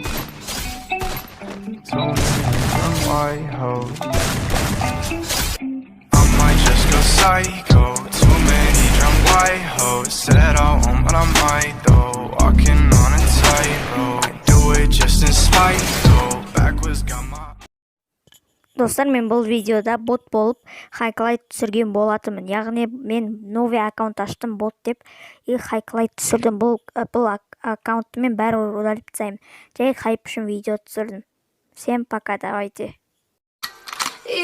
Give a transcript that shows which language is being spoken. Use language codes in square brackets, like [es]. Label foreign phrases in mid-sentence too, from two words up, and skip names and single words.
[en] Too many young white hoes. I might just go psycho. Too many drunk white hoes. Said I won't, but I might though. Walking on a tightrope. I do it just in spite though. Backwards got my. [kk] Достар, мен бұл видеода бот болып HIGHTLIGHT түсірген болатымын. Яғни мен новый аккаунт аштым бот деп и HIGHTLIGHT түсірдім. Бұл аккаунтты мен бәрі удалып тастаймын. Жай хайп үшін видео түсірдім. [ru] Всем пока, давайте.